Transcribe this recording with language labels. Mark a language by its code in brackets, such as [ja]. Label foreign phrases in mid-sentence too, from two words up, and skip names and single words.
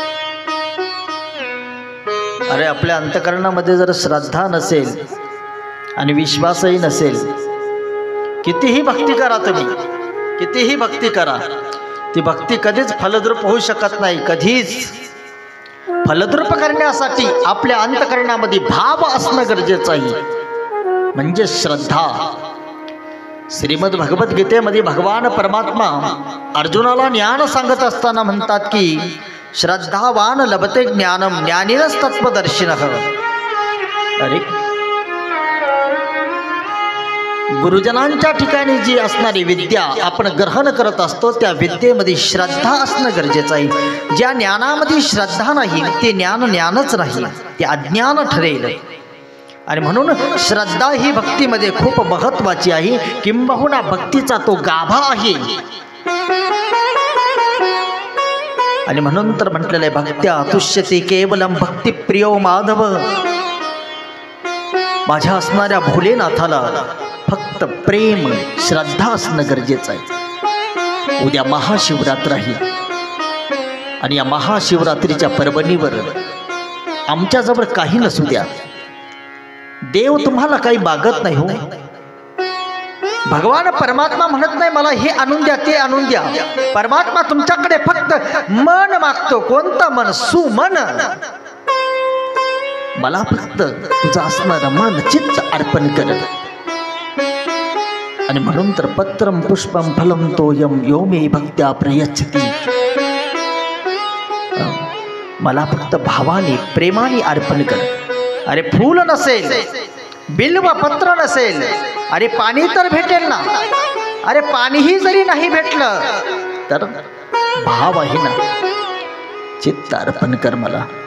[mr] अरे आपल्या अंतःकरणामध्ये जर श्रद्धा नसेल आणि विश्वासही नसेल, कितीही भक्ती करा तुम्ही, कितीही भक्ती करा, ती भक्ती कधीच फलद्रूप होऊ शकत नाही। कधीच फलद्रूप करण्यासाठी आपल्या अंतःकरणामध्ये भाव असणं गरजेचं आहे। म्हणजे श्रद्धा. श्रीमद भगवद्गीतेमध्ये भगवान परमात्मा अर्जुनाला ज्ञान सांगत असताना म्हणतात की [sa] श्रद्धावान लभते ज्ञानम ज्ञानीनच तत्वदर्शिनः. [mr] अरे गुरुजनांच्या ठिकाणी जी असणारी विद्या आपण ग्रहण करत असतो त्या विद्येमध्ये श्रद्धा असणं गरजेचं आहे. ज्या ज्ञानामध्ये श्रद्धा नाही ते ज्ञान ज्ञानच नाही, ते अज्ञान ठरेल. आणि म्हणून श्रद्धा ही भक्तीमध्ये खूप महत्त्वाची आहे. किंबहुना भक्तीचा तो गाभा आहे. आणि म्हणून तर म्हटलेलं आहे [sa] भक्त्या तुष्यते केवलम भक्तिप्रियो माधव. [mr] माझ्या असणाऱ्या भोलेनाथाला फक्त प्रेम श्रद्धा असणं गरजेचं आहे. उद्या महाशिवरात्र आहे आणि या महाशिवरात्रीच्या पर्वणीवर आमच्याजवळ काही नसू द्या, देव तुम्हाला काही मागत नाही हो. भगवान परमात्मा म्हणत नाही मला हे आणून द्या ते आणून द्या. परमात्मा तुमच्याकडे फक्त मन मागतो. कोणतं मन? सुमन. मला फक्त तुझं असणारं मन चित्त अर्पण कर. आणि म्हणून तर पत्रम पुष्पम फलम तोयम यो मे भक्त्या प्रयच्छति. मला फक्त भावाने प्रेमाने अर्पण कर. अरे फूल नसेल, बिल्व पत्र नसेल, अरे पाणी तर भेटेल ना. अरे पाणीही जरी नाही भेटलं तर भाव आहे ना, चित्त अर्पण कर मला.